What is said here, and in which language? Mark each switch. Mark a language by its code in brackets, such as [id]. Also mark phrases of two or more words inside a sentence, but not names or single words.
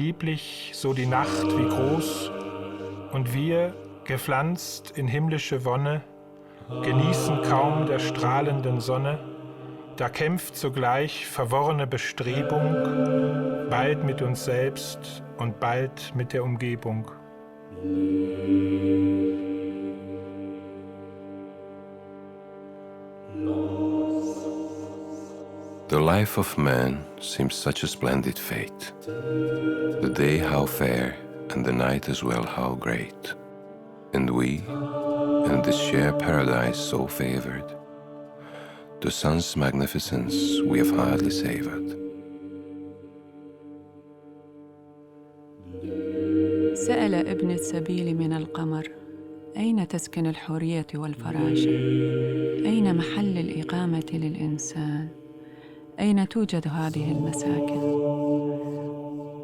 [de] lieblich, so die Nacht wie groß, und wir, gepflanzt in himmlische Wonne, genießen kaum der strahlenden Sonne, da kämpft zugleich verworrene Bestrebung, bald mit uns selbst und bald mit der Umgebung. [en] The life of man seems such a splendid fate. The day how fair, and the night as well how great. And we, in this share paradise so favored, the sun's magnificence we have hardly savored. [ar] سأل ابن السبيل من القمر: أين تسكن الحرية والفراشة؟ أين محل الإقامة للإنسان؟ أين توجد هذه المساكن؟